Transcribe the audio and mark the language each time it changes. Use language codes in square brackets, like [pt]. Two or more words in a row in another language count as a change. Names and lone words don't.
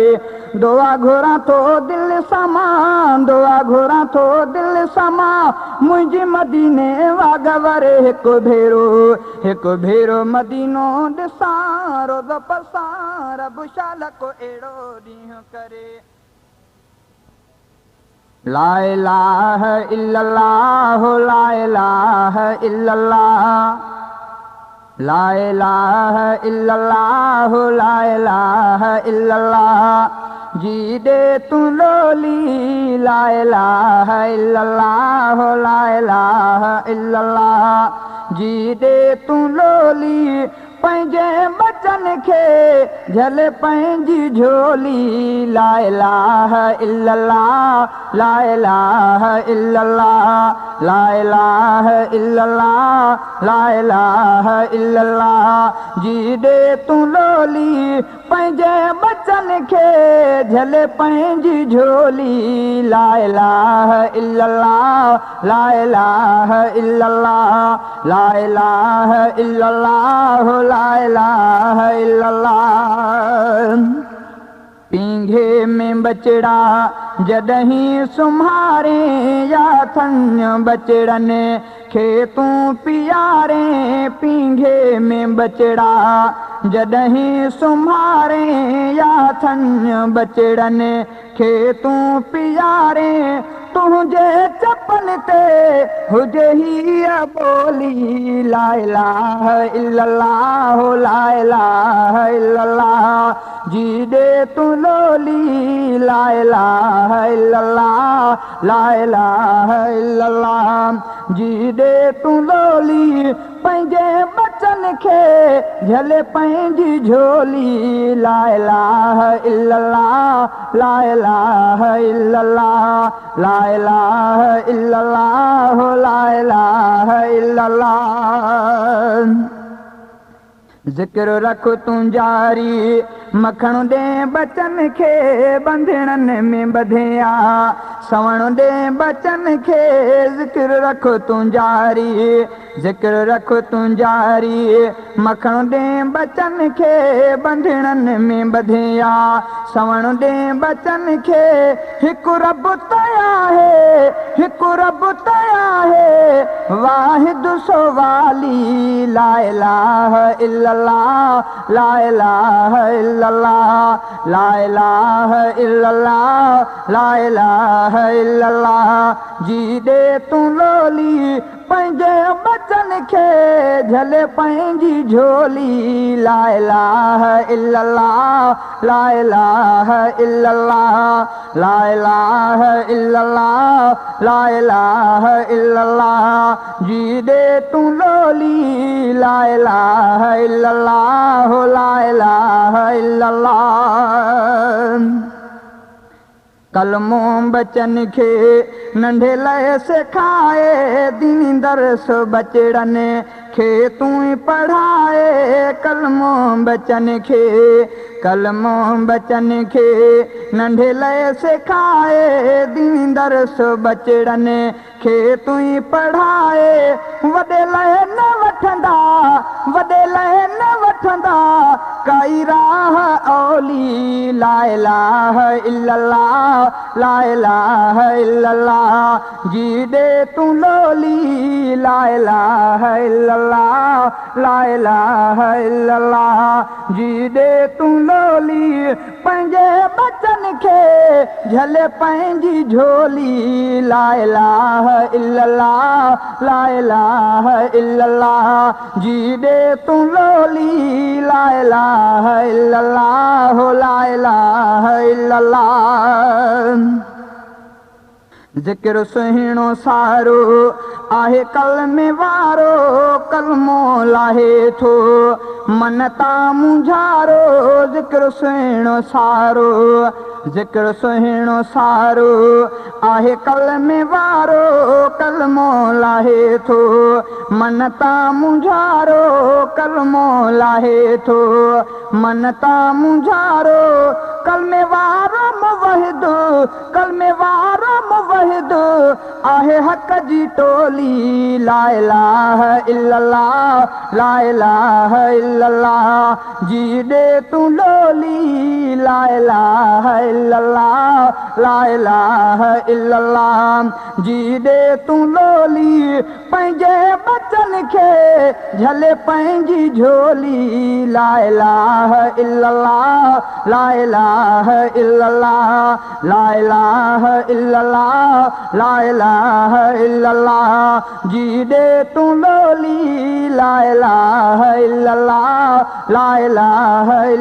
[sd] दुआ घुरा थो दिल समा, दुआ घुरा थो दिल समा, मुंहिंजी मदीने वाग वरे। हिकु भेरो मदीनो ॾिसां, रोज़ो पसां रब शाल को अहिड़ो ॾींहुं करे। [ar] لا إله إلا الله، لا إله إلا الله، لا إله إلا الله، لا إله إلا الله, [sd] जी दे तू लोली, [ar] لا إله إلا الله، لا إله إلا الله, [sd] जी दे तू लोली, पंहिंजे बचन खे झल पंहिंजी झोली। [ar] لا إله إلا الله، لا إله إلا الله، لا إله إلا الله، لا إله إلا الله, [sd] जी दे तू लोली, पंहिंजे बचन खे झल पंहिंजी झोली। [ar] لا إله إلا الله، لا إله إلا الله، لا إله إلا الله، لا إله إلا الله. [sd] पींघे में बचड़ा जॾहिं सुम्हारे, या थन बचड़नि खे तूं पीआरे। पींघे में बचड़ा जॾहिं सुम्हारे, या थन बचड़नि खे तूं पीआरे। तुंहिंजे चपन ते हुजे हीअ ॿोली, [ar] لا إله إلا الله، لا إله إلا الله, [sd] जी दे तू लोली, [ar] لا إله إلا الله، لا إله إلا الله, [sd] जी दे तू लोली, पंहिंजे बचन खे झल पंहिंजी झोली। [ar] لا إله إلا الله، لا إله إلا الله، لا إله إلا الله، لا إله إلا الله. [sd] ज़िक्र रख तूं जारी, मखण दे बचन खे बंधणनि में ॿधिया। सवण दे बचन खे ज़िक्र रख तूं जारी, ज़िक्र रख तूं जारी, मखण दे बचन खे बंधणनि में ॿधिया। सवण दे बचन खे हिकु रब तया है, हिकु रब तया है, वाहिद सो वाली। [ar] لا إله إلا الله، لا إله إلا الله، لا إله إلا الله، لا إله إلا الله, [sd] जी दे तू लोली, पंहिंजे बचन खे झल पंहिंजी झोली। [ar] لا إله إلا الله، لا إله إلا الله، لا إله إلا الله، لا إله إلا الله, [sd] जी दे तू लोली। [ar] لا إله إلا الله، لا إله إلا الله. [sd] कलमो बचन खे नंढे लए सेखाए, दीनी दरस बचड़नि खे तूं पढ़ाए। कलमो बचन खे, कलमो बचन खे नंढे लए सेखाए, दीनी दरस बचड़नि खे तूं पढ़ाए। वॾे लए न वठंदा, वॾे लए न वठंदा, कई राह औली [ar] لا إله إلا الله لا إله إلا الله [sd] जी दे तू लोली [ar] لا إله إلا الله لا إله إلا الله [sd] जी दे तू लोली पंहिंजे बचन खे झले पंहिंजी झोली [ar] لا إله إلا الله لا إله إلا الله [sd] जी दे तू लोली [ar] لا إله इल्लल्लाह ला इलाहा [sd] इल्लल्लाह ज़िक्र सुहिणो सारो आहे कलमे वारो कलमो लाहे थो मन तां मुंझारो ज़िक्र सुहिणो सारो ज़िक्र सुहिणो सारो आहे कलमे वारो कलमो लाहे थो मन तां मुंझारो कलमो लाहे थो मन तां मुंझारो कलमे वारो मुवहिद कलमे वारो मुवहिद आहे हक़ जी टोली [ar] لا إله إلا الله لا إله إلا الله [sd] जी दे तू लोली [ar] لا إله إلا الله لا إله إلا الله जी [sd] दे तू लोली पंहिंजे बचन खे झले पंहिंजी झोली [ar] لا إله إلا الله لا إله إلا الله لا إله إلا الله لا إله إلا الله [sd] जी दे तू लोली [ar] لا إله إلا الله لا إله